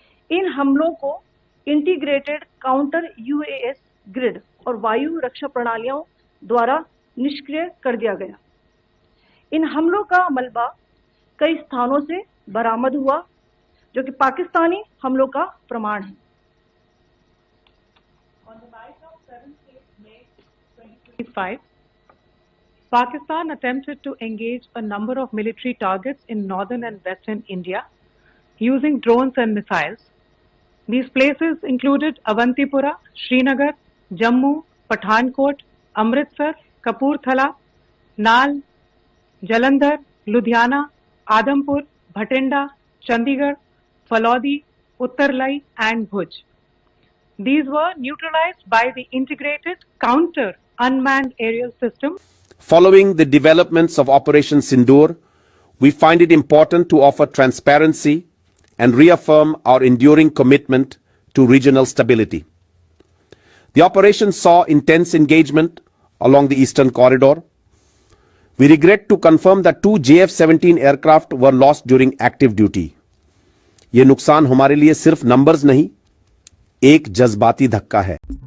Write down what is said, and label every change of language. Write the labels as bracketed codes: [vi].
[hi] इन हमलों को integrated counter UAS grid और वायु रक्षा प्रणालियों द्वारा निष्क्रिय कर दिया गया। इन हमलों का मलबा कई स्थानों से बरामद हुआ, जो कि पाकिस्तानी हमलों का प्रमाण है। [en] On the night of 7th May 2025, Pakistan attempted to engage a number of military targets in northern and western India using drones and missiles. These places included Avantipura, Srinagar, Jammu, Pathankot, Amritsar, Kapurthala, Nal, Jalandhar, Ludhiana, Adampur, Bhatinda, Chandigarh, Falodi, Uttarlai and Bhuj. These were neutralized by the integrated counter unmanned aerial system. Following the developments of Operation Sindoor, we find it important to offer transparency and reaffirm our enduring commitment to regional stability. The operation saw intense engagement along the Eastern Corridor. We regret to confirm that 2 JF-17 aircraft were lost during active duty. [hi] ये नुकसान हमारे लिए सिर्फ numbers नहीं, एक जज्बाती धक्का है।